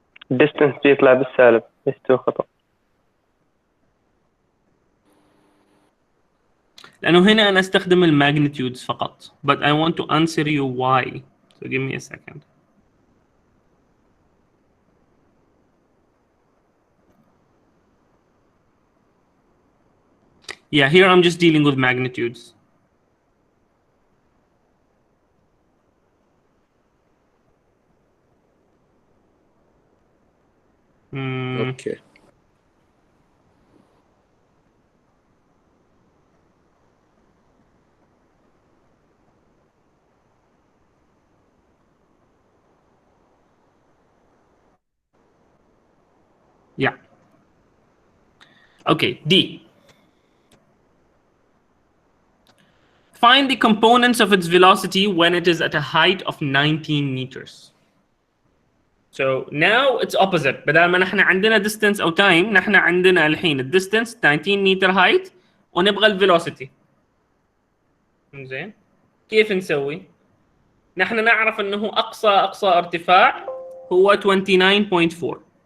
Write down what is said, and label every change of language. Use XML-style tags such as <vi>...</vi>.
<ar>الديستنس بيطلع بالسالب، ليش خطأ؟ لأنه هنا أنا أستخدم الماجنتيودز فقط.</ar> <en>But I want to answer you why. So give me a second. Yeah, here I'm just dealing with magnitudes. Okay Yeah. Okay, D. Find the components of its velocity when it is at a height of 19 meters. So now it's opposite.</en> <ar>بدل ما نحن عندنا distance أو time، نحن عندنا الحين distance 19 meter height ونبغى velocity. زين. كيف نسوي؟ نحن نعرف أنه أقصى ارتفاع هو 29.4.</ar>